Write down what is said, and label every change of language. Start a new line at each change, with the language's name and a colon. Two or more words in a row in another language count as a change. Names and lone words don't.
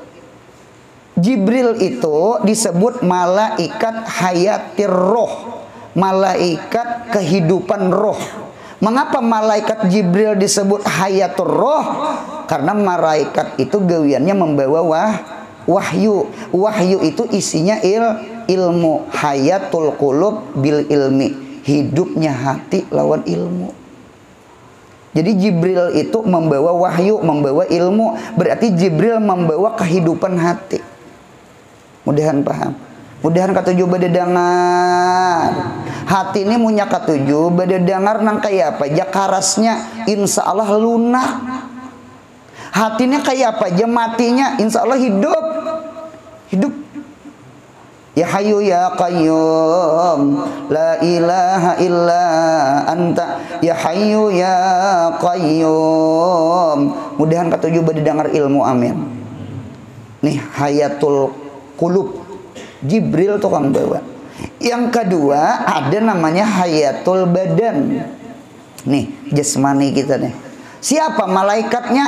Banjar: Jibril itu disebut malaikat
Arabic: حياة الروح,
Banjar: malaikat kehidupan roh. Mengapa malaikat Jibril disebut
Arabic: حياة الروح?
Banjar: Karena malaikat itu gawiannya membawa wahyu. Wahyu itu isinya ilmu.
Arabic: حياة القلوب بالعلم,
Banjar: hidupnya hati lawan ilmu. Jadi Jibril itu membawa wahyu, membawa ilmu. Berarti Jibril membawa kehidupan hati. Mudahan paham. Mudahan katujuh bade dengar. Hati ini punya katujuh bade dengar nang kayak apa aja karasnya, insya Allah lunak. Hatinya kayak apa aja matinya, insya Allah hidup. Hidup.
Arabic: يا حي يا قيوم لا إله إلا أنت. يا حي يا قيوم.
Banjar: Mudahan katujuh bade dengar ilmu, amin. Nih
Arabic: حياة القلوب,
Banjar: Jibril tukang bawa. Yang kedua ada namanya
Arabic: حياة البدن.
Banjar: Nih jasmani kita nih. Siapa malaikatnya?